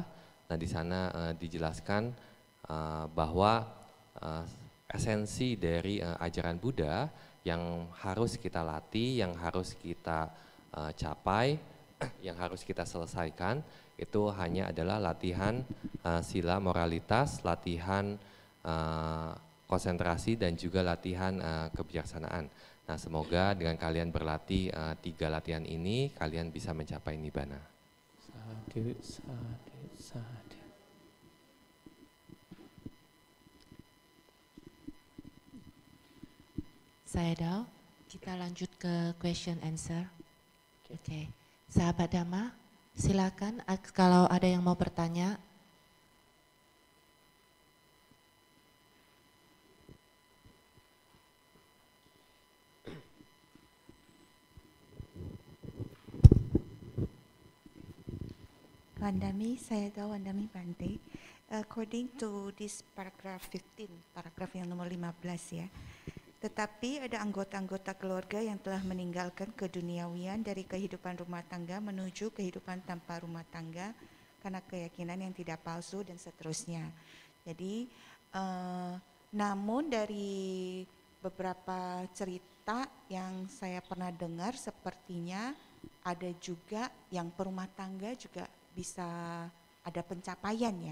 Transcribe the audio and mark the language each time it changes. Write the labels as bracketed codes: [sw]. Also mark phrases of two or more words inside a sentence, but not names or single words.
[id] Nah, di sana dijelaskan bahwa esensi dari ajaran Buddha yang harus kita latih, yang harus kita capai, yang harus kita selesaikan, itu hanya adalah latihan sila moralitas, latihan konsentrasi, dan juga latihan kebijaksanaan. Nah, semoga dengan kalian berlatih 3 latihan ini, kalian bisa mencapai Nibbana. [pi] Sadhu, sadhu, sadhu. [id] Sayadaw, kita lanjut ke [en] question answer. [id] Oke. Sahabat Dhamma, silakan kalau ada yang mau bertanya. [pi] Wandami, Sayadaw Wandami Bante. [en] According to this paragraph 15, [id] paragraf yang nomor 15 ya. Tetapi ada anggota-anggota keluarga yang telah meninggalkan keduniawian dari kehidupan rumah tangga menuju kehidupan tanpa rumah tangga karena keyakinan yang tidak palsu dan seterusnya. Jadi, namun dari beberapa cerita yang saya pernah dengar, sepertinya ada juga yang perumah tangga juga bisa ada pencapaian ya.